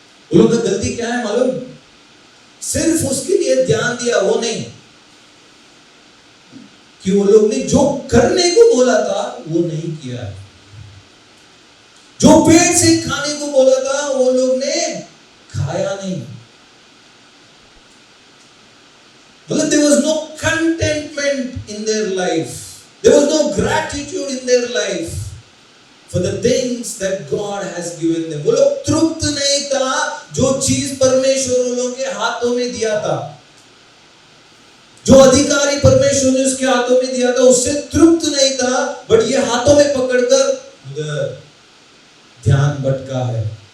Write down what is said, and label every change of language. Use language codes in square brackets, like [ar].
[hi] उन लोगों का गलती क्या है मालूम? सिर्फ उसके लिए ध्यान दिया, वो नहीं कि वो लोग ने जो करने को बोला था वो नहीं किया। जो पेट से खाने को बोला था वो लोग ने खाया नहीं। मतलब [en] there was no contentment in their life. There was no gratitude in their life for the things that God has given them. [hi] वो लोग तृप्त नहीं था जो चीज परमेश्वर उन लोगों के हाथों में दिया था, जो अधिकारी परमेश्वर ने उसके हाथों में दिया था उससे तृप्त नहीं था, बट ये हाथों में पकड़कर उधर ध्यान भटका है।